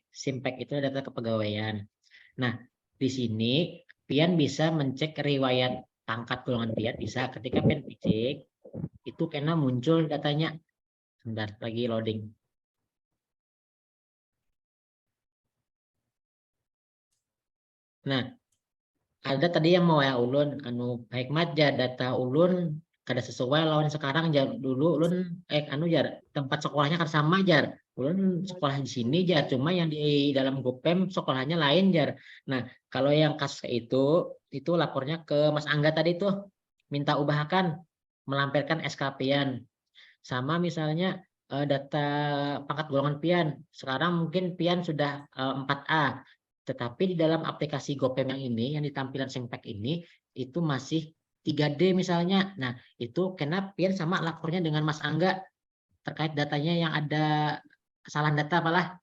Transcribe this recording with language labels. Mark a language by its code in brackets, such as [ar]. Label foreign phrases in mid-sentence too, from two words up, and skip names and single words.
[bjn] Simpek itu data kepegawaian. Nah, di sini pian bisa mencek riwayat pangkat golongan pian bisa ketika pian cek itu kena muncul datanya. Sebentar lagi loading. Nah, ada tadi yang mau ya ulun anu hikmat ya data ulun kada sesuai lawan sekarang jar dulu ulun jar tempat sekolahnya kan sama jar ulun sekolah di sini jar cuma yang di dalam GoPem sekolahnya lain jar. Nah, kalau yang kasus itu lapornya ke Mas Angga tadi tuh minta ubahkan melampirkan SKP-an sama misalnya data pangkat golongan pian sekarang mungkin pian sudah 4A tetapi di dalam aplikasi GoPem yang ini yang di tampilan Simpek ini itu masih 3D misalnya. Nah, itu kena pian sama lapornya dengan Mas Angga terkait datanya yang ada kesalahan data apalah.